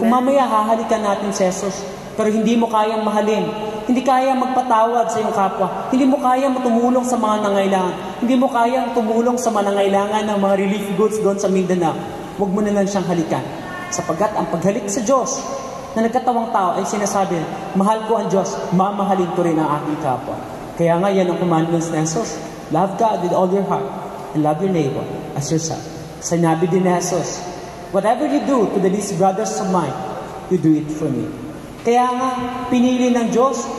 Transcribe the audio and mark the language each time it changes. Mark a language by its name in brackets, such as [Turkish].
[Filipino] Kung mamaya hahalikan natin si Jesus, pero hindi mo kayang mahalin, hindi kayang magpatawad sa iyong kapwa, hindi mo kayang tumulong sa mga nangailangan, hindi mo kayang tumulong sa mga nangailangan ng mga relief goods doon sa Mindanao, huwag mo na lang siyang halikan. Sapagkat ang paghalik sa Diyos, na nagkatawang tao ay sinasabi, mahal ko ang Diyos, mamahalin ko rin ang aking kapwa. Kaya nga yan ang commandments ni Jesus. [English] Love God with all your heart and love your neighbor as yourself. [Filipino] Sinabi din ni Jesus, [English] whatever you do to the least brothers of mine, you do it for me. [Filipino] Kaya nga, pinili ng Diyos.